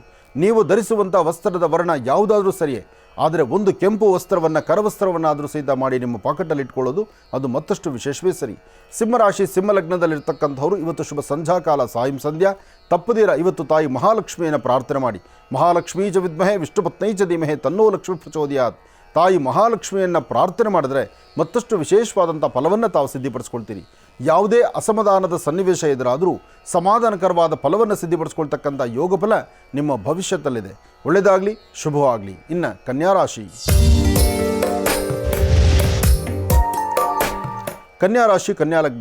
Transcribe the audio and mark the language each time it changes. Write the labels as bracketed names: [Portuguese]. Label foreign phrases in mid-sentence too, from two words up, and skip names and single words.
[Kannada] ನೀವು ಧರಿಸುವಂಥ ವಸ್ತ್ರದ ವರ್ಣ ಯಾವುದಾದ್ರೂ ಸರಿಯೇ, ಆದರೆ ಒಂದು ಕೆಂಪು ವಸ್ತ್ರವನ್ನು, ಕರವಸ್ತ್ರವನ್ನಾದರೂ ಸಹಿತ ಮಾಡಿ ನಿಮ್ಮ ಪಾಕೆಟಲ್ಲಿ ಇಟ್ಕೊಳ್ಳೋದು ಅದು ಮತ್ತಷ್ಟು ವಿಶೇಷವೇ ಸರಿ. ಸಿಂಹರಾಶಿ, ಸಿಂಹಲಗ್ನದಲ್ಲಿರ್ತಕ್ಕಂಥವ್ರು ಇವತ್ತು ಶುಭ ಸಂಧ್ಯಾಕಾಲ, ಸಾಯಂ ಸಂಧ್ಯಾ ತಪ್ಪದಿರ ಇವತ್ತು ತಾಯಿ ಮಹಾಲಕ್ಷ್ಮಿಯನ್ನು ಪ್ರಾರ್ಥನೆ ಮಾಡಿ. [Sanskrit] ಮಹಾಲಕ್ಷ್ಮೀ ಚ ವಿದ್ಮಹೇ ವಿಷ್ಣುಪತ್ನೈ ಚ ಧೀಮಹಿ ತನ್ನೋ ಲಕ್ಷ್ಮೀ ಪ್ರಚೋದಯಾತ್. [Kannada] ತಾಯಿ ಮಹಾಲಕ್ಷ್ಮಿಯನ್ನು ಪ್ರಾರ್ಥನೆ ಮಾಡಿದ್ರೆ ಮತ್ತಷ್ಟು ವಿಶೇಷವಾದಂಥ ಫಲವನ್ನು ತಾವು ಸಿದ್ಧಪಡಿಸ್ಕೊಳ್ತೀರಿ. ಯಾವುದೇ ಅಸಮಾಧಾನದ ಸನ್ನಿವೇಶ ಎದುರಾದರೂ ಸಮಾಧಾನಕರವಾದ ಫಲವನ್ನು ಸಿದ್ಧಪಡಿಸ್ಕೊಳ್ತಕ್ಕಂಥ ಯೋಗಫಲ ನಿಮ್ಮ ಭವಿಷ್ಯದಲ್ಲಿದೆ. ಒಳ್ಳೆಯದಾಗಲಿ, ಶುಭವಾಗಲಿ. ಇನ್ನು ಕನ್ಯಾರಾಶಿ. ಕನ್ಯಾರಾಶಿ, ಕನ್ಯಾಲಗ್ನ.